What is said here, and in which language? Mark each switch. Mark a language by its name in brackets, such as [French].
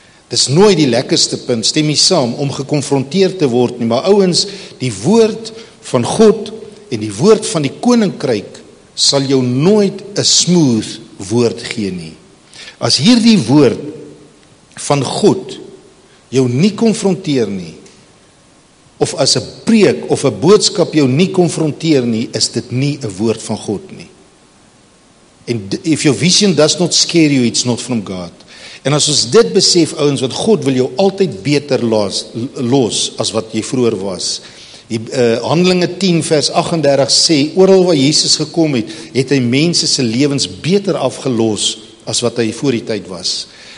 [Afrikaans] Dis nooit die lekkerste punt, stem nie saam, om gekonfronteer te word nie, maar ouens, die woord van God en die woord van die koninkryk sal jou nooit 'n smooth woord gee nie. As hierdie woord van God jou nie konfronteer nie, of as 'n preek of 'n boodskap jou nie konfronteer nie, is dit nie 'n woord van God nie. [English] And if your vision does not scare you, it's not from God. [Afrikaans] En as ons dit besef, ouens, want God wil jou altyd beter los as wat jy vroeër was. Die Handelinge 10 vers 38 sê, oral waar Jesus gekom het, het hy mense se lewens beter afgelos as wat hy voor die tyd was.